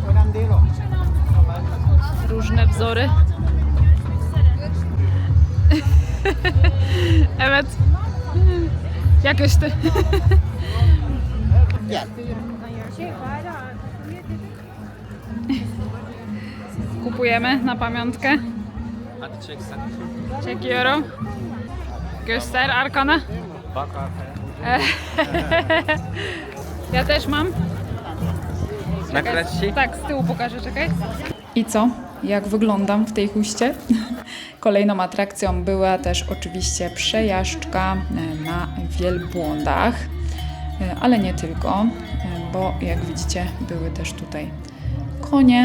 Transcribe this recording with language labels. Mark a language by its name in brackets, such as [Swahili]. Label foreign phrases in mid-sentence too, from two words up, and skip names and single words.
[Polish] Różne wzory. Evet. Jakoś ty. Kupujemy na pamiątkę. [Turkish] Hadi çek sen. Çekiyorum. Göster arkana. Bak arkaya. [Polish] Ja też mam. Nagrać ci? Tak, z tyłu pokażę, czekaj. I co? Jak wyglądam w tej huście? Kolejną atrakcją była też oczywiście przejażdżka na wielbłądach, ale nie tylko, bo jak widzicie były też tutaj konie.